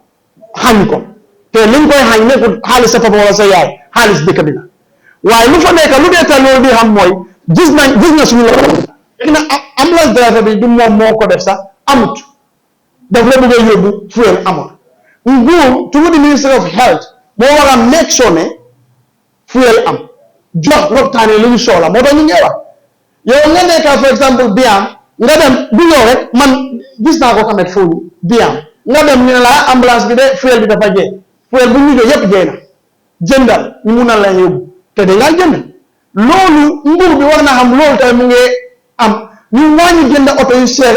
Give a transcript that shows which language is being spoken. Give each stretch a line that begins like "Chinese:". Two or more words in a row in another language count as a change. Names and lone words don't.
Wolof: xañ ko te liñ koy xañ nekkul xaalis sa papa wala sa yaay xaalis dëkk bi la waaye lu fa nekk lu dee ta loolu di xam mooy gis na suñu la na
English: ambulance driver
Wolof: bi du moom moo ko def sax amut daf la bëgg a yóbbu fuel amut nguur
English: to the Ministry of Health
Wolof: moo war a
English: make sure
Wolof: ne fuel am jox lopitaan yi lu ñu soxla moo tax ñu ngi wax yow nga nekk for exemple biam nga dem du yow rek man gis naa ko xamet Foni biam nga dem ñu ne la ambulance bi de fuel bi dafa jeex fuel bu ñu jox yëpp jeex na jëndal ñu mun a la yóbbu te da ngaa jënd loolu nguur bi war na xam loolu tamit mu ngi am ñu wàññi jënd oto yu seer